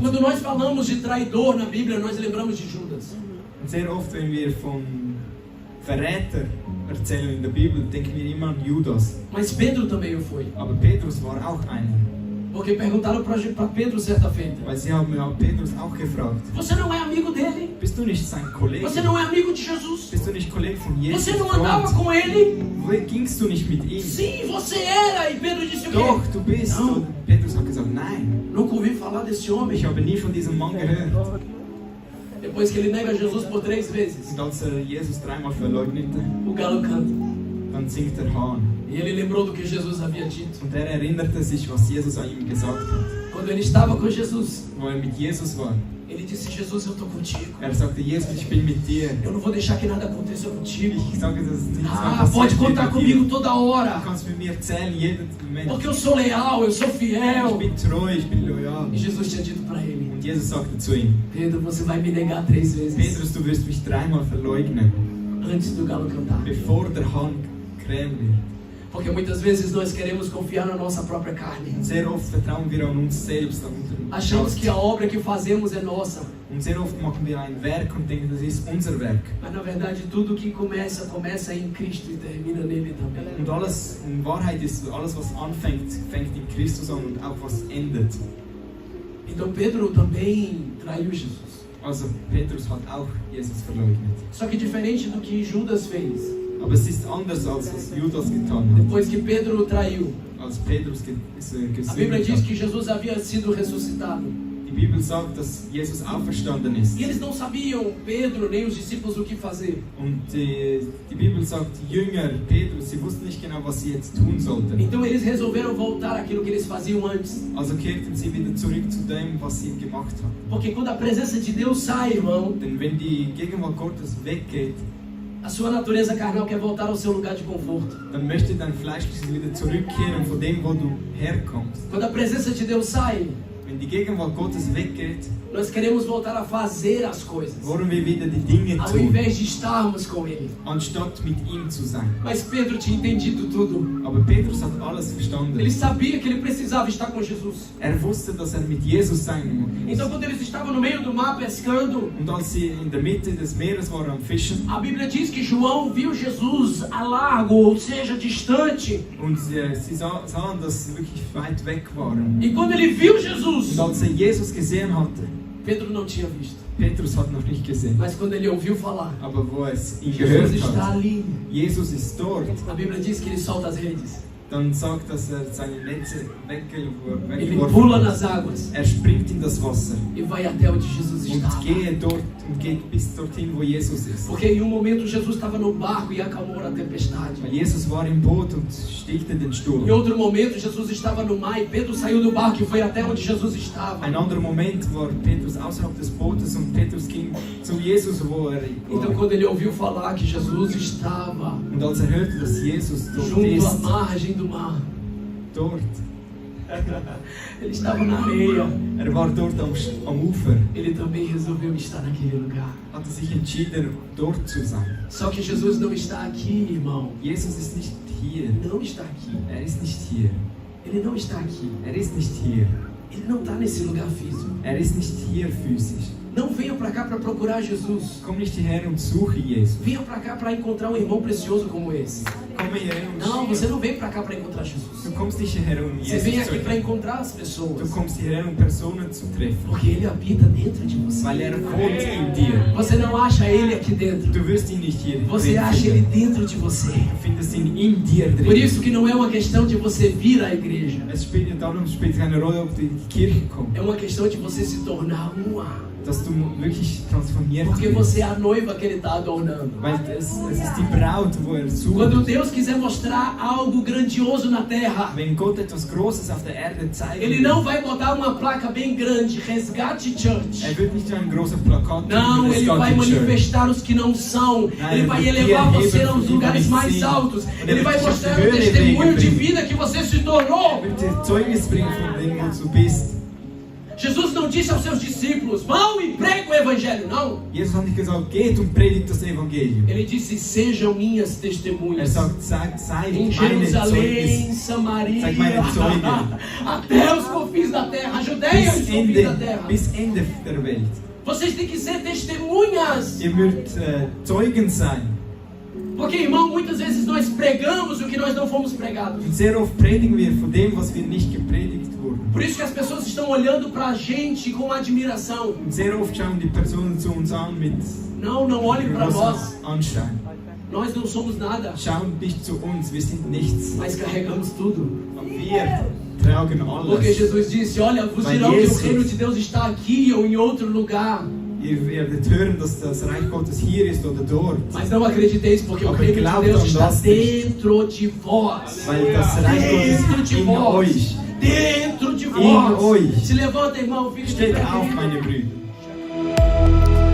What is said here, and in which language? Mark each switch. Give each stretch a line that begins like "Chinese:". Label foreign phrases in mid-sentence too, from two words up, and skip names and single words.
Portuguese: Quando nós falamos de traidor na Bíblia, nós lembramos de Judas.
German: Und sehr oft, wenn wir von Verräter erzählen in der Bibel, denken wir immer an Judas.
Portuguese: Mas Pedro também o foi.
German: Aber Petrus war auch einer.
Portuguese: Porque perguntaram para Pedro certa feita:
German: Weil sie haben ja Petrus auch gefragt,
Portuguese: você não é amigo dele?
German: bist du nicht sein Kollege?
Portuguese: Você não é amigo de Jesus?
German: Bist du nicht Kollege von Jesus?
Portuguese: Você não andava
German: Freund?
Portuguese: com ele?
German: Gingst du nicht mit ihm?
Portuguese: Sim, você era. E Pedro disse o
German: Doch,
Portuguese: quê?
German: du bist.
Portuguese: Não.
German: Und Petrus hat gesagt, nein,
Portuguese: Nunca ouvi falar desse homem.
German: ich habe nie von diesem Mann gehört.
Portuguese: Depois que ele nega Jesus por 3 vezes,
German: Und als Jesus dreimal verleugnete,
Portuguese: o galo canta.
German: dann singt der Hahn.
Portuguese: E ele lembrou do que Jesus havia dito.
German: Und er erinnerte sich, was Jesus an ihm gesagt hat.
Portuguese: Quando ele estava com Jesus,
German: Wo mit Jesus war.
Portuguese: ele disse: Jesus, eu estou contigo.
German: Er sagte, Jesus, ich bin mit dir.
Portuguese: Eu não vou deixar que nada aconteça contigo.
German: Ich sage, dass es nichts mehr Ah, passiert
Portuguese: pode
German: wird
Portuguese: contar
German: mit dir.
Portuguese: comigo toda
German: Du
Portuguese: hora.
German: kannst mit mir erzählen, jeden Moment.
Portuguese: Porque eu sou leal, eu sou
German: Ich
Portuguese: fiel.
German: bin treu, ich bin loyal.
Portuguese: E Jesus tinha dito para ele:
German: Und Jesus sagte zu ihm,
Portuguese: Pedro, você vai me negar 3 vezes
German: Petrus, du wirst mich dreimal verleugnen,
Portuguese: antes do galo cantar.
German: bevor der Hahn krähen wird.
Portuguese: Porque muitas vezes nós queremos confiar na nossa própria carne.
German: Und sehr oft vertrauen wir an uns selbst, an unseren
Portuguese: Achamos
German: Kraft.
Portuguese: que a obra que fazemos é nossa.
German: Und sehr oft machen wir ein Werk und denken, das ist unser Werk.
Portuguese: Mas na verdade tudo que começa em Cristo e termina nele também.
German: Und alles, in Wahrheit ist alles, was anfängt, fängt in Christus an und auch was endet.
Portuguese: Então Pedro também traiu Jesus.
German: Also Petrus hat auch Jesus verleugnet.
Portuguese: Só que diferente do que Judas fez,
German: Aber es ist anders, als was Judas getan hat.
Portuguese: depois que Pedro o traiu,
German: Als Petrus
Portuguese: a Bíblia
German: gesündigt
Portuguese: diz
German: hat.
Portuguese: que Jesus havia sido ressuscitado.
German: Die Bibel sagt, dass Jesus auferstanden ist.
Portuguese: E eles não sabiam, Pedro nem os discípulos, o que fazer.
German: Und die Bibel sagt, die Jünger, Petrus, sie wussten nicht genau, was sie jetzt tun sollten.
Portuguese: Então eles resolveram voltar àquilo que eles faziam antes.
German: Also kehrten sie wieder zurück zu dem, was sie gemacht haben.
Portuguese: Porque quando a presença de Deus sai, irmão,
German: Denn wenn die Gegenwart Gottes weggeht,
Portuguese: a sua natureza carnal quer voltar ao seu lugar de conforto.
German: dann möchte dein Fleischliches wieder zurückkehren von dem, wo du herkommst.
Portuguese: Quando a presença de Deus sai,
German: Wenn die Gegenwart Gottes weggeht,
Portuguese: nós queremos voltar a fazer as coisas,
German: wollen wir wieder die Dinge
Portuguese: ao
German: tun,
Portuguese: invés de estarmos com Ele.
German: anstatt mit ihm zu sein.
Portuguese: Mas Pedro tinha entendido tudo.
German: Aber Petrus hat alles verstanden.
Portuguese: Ele sabia que ele precisava estar com Jesus.
German: Er wusste, dass er mit Jesus sein muss.
Portuguese: Então quando eles estavam no meio do mar pescando,
German: Und als sie in der Mitte des Meeres waren am Fischen,
Portuguese: a Bíblia diz que João viu Jesus a largo, ou seja, distante.
German: und sie sahen, dass sie wirklich weit weg waren.
Portuguese: E quando ele viu Jesus,
German: Und als er Jesus gesehen hatte,
Portuguese: Pedro não tinha visto.
German: Petrus hat noch nicht gesehen,
Portuguese: Mas quando ele ouviu falar,
German: aber wo es ihn
Portuguese: Jesus
German: gehört
Portuguese: está
German: hat,
Portuguese: ali.
German: Jesus ist dort.
Portuguese: A Bíblia diz que ele solta as redes.
German: dann sagt, dass seine Netze
Portuguese: Ele
German: weggeworfen
Portuguese: pula
German: hat.
Portuguese: nas águas
German: Springt in das Wasser
Portuguese: e vai até onde Jesus estava.
German: geht bis dorthin, wo Jesus ist.
Portuguese: Porque em um momento Jesus estava no barco e acalmou a tempestade.
German: Weil Jesus war im Boot und stillte den Sturm.
Portuguese: Em outro momento Jesus estava no mar e Pedro saiu do barco e foi até onde Jesus estava.
German: Ein anderer Moment war Petrus außerhalb des Bootes und Petrus ging zu Jesus, wo er
Portuguese: Então
German: war.
Portuguese: quando ele ouviu falar que Jesus estava
German: Und als hörte, dass Jesus dort
Portuguese: junto à
German: ist,
Portuguese: margem do mar,
German: dort,
Portuguese: ele estava na areia,
German: war dort am Ufer,
Portuguese: ele também resolveu estar naquele lugar.
German: hat sich entschieden, dort zu sein.
Portuguese: Só que Jesus não está aqui, irmão.
German: Jesus ist nicht hier.
Portuguese: Não está aqui.
German: Ist nicht hier.
Portuguese: Ele não está aqui.
German: Ist nicht hier.
Portuguese: Ele não está nesse lugar físico.
German: Ist nicht hier physisch.
Portuguese: Não venha para cá para procurar Jesus.
German: Komm nicht hierher und suche Jesus.
Portuguese: Venha para cá para encontrar um irmão precioso como esse.
German: Komme hierher und
Portuguese: Não, você não vem para cá para encontrar Jesus.
German: Du kommst nicht hierher, um
Portuguese: Você
German: Jesus
Portuguese: vem
German: zu
Portuguese: aqui para
German: erkennen.
Portuguese: encontrar as
German: Du
Portuguese: pessoas.
German: kommst hierher, um Personen zu treffen.
Portuguese: Porque Ele habita dentro de você.
German: Weil wohnt in dir.
Portuguese: Você não acha Ele aqui dentro.
German: Du wirst ihn nicht hier
Portuguese: Você
German: drin
Portuguese: acha Ele
German: finden.
Portuguese: dentro de você.
German: Du findest ihn in dir
Portuguese: Por
German: drin.
Portuguese: isso que não é uma questão de você vir à igreja.
German: Darum spielt es keine Rolle, ob du in die Kirche kommst.
Portuguese: É uma questão de você se tornar
German: Dass du wirklich transformiert
Portuguese: Porque
German: wirst.
Portuguese: você é a noiva que Ele está adornando.
German: Weil es ist die Braut, wo sucht.
Portuguese: Quando Deus quiser mostrar algo grandioso na terra,
German: Wenn Gott etwas Großes auf der Erde zeigen
Portuguese: Ele não vai botar uma placa bem grande, Resgate Church.
German: wird nicht ein großes Plakat
Portuguese: Não,
German: über das
Portuguese: Ele vai
German: ganze Church.
Portuguese: manifestar os que não são. Ele vai Ele elevar vai você aos
German: erheben
Portuguese: lugares
German: die
Portuguese: mais sim. altos. Ele vai Ele mostrar vai o testemunho de
German: bringen.
Portuguese: vida que você se tornou.
German: Wird dir Zeugnis bringen von dem, wo du bist.
Portuguese: Jesus não disse aos seus discípulos, vão e pregue o evangelho. Não.
German: Jesus hat nicht gesagt, geht und predigt das Evangelium.
Portuguese: Ele disse, sejam minhas testemunhas.
German: Sagt, seid
Portuguese: Em
German: meine
Portuguese: Jerusalém,
German: Zeugnis.
Portuguese: Samaria,
German: Zeig meine Zeugen.
Portuguese: até os confins da terra, a Judeia e os confins da terra.
German: Bis Ende der Welt.
Portuguese: Vocês têm que ser testemunhas.
German: Ihr müsst Zeugen sein.
Portuguese: Porque, irmão, muitas vezes nós pregamos o que nós não fomos pregados.
German: Und sehr oft predigen wir von dem, was wir nicht gepredigt wurden.
Portuguese: Por isso que as pessoas estão olhando para a gente com admiração.
German: Und sehr oft schauen die Personen zu uns an mit
Portuguese: Não olhem para
German: großem
Portuguese: nós.
German: Anschein.
Portuguese: Nós não somos nada,
German: Schauen nicht zu uns, wir sind nichts.
Portuguese: mas carregamos tudo.
German: Und wir tragen
Portuguese: Porque
German: alles.
Portuguese: Jesus disse, olha, vos Mas dirão que o
German: Jesus-
Portuguese: reino de Deus está aqui ou em outro lugar.
German: Ihr werdet hören, dass das Reich Gottes hier ist oder dort.
Portuguese: Mas não acrediteis, porque o
German: Aber
Portuguese: reino de
German: glaubt
Portuguese: Deus
German: an
Portuguese: está
German: das nicht.
Portuguese: dentro de vós.
German: Weil das Reich
Portuguese: Dentro
German: Gottes
Portuguese: de
German: in
Portuguese: vós.
German: euch.
Portuguese: Dentro de
German: In
Portuguese: vós.
German: euch.
Portuguese: Se levanta, irmão, fica de
German: Steht
Portuguese: pé,
German: auf,
Portuguese: querido.
German: meine Brüder.